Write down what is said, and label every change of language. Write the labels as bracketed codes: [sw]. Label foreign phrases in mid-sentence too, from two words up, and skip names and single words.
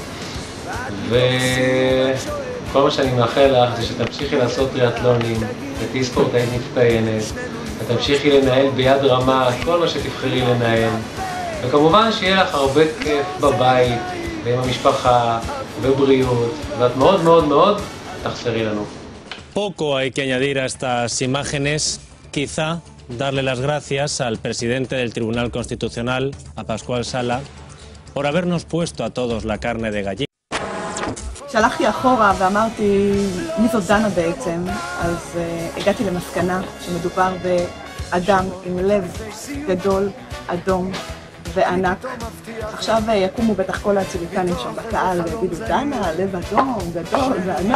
[he] כל מה שאני מאחל לך זה שתמשיכי לעשות טריאטלונים, ותהיי ספורטאית מצטיינת, ותמשיכי לנהל ביד רמה כל מה שתבחרי לנהל, וכמובן שיהיה לך הרבה כיף בבית ועם המשפחה ובריאות, ואת מאוד מאוד מאוד תחסרי לנו. [es] Poco hay que añadir a estas imágenes, quizá darle las gracias al presidente del Tribunal Constitucional, a Pascual Sala, por habernos puesto a todos la carne de gallina. [he] כשהלכתי אחורה ואמרתי מי זאת דנה בעצם, אז הגעתי למסקנה שמדובר באדם עם לב גדול, אדום וענק. עכשיו יקומו בטח כל הציליקנים שם בקהל ויגידו דנה, לב אדום, גדול וענק.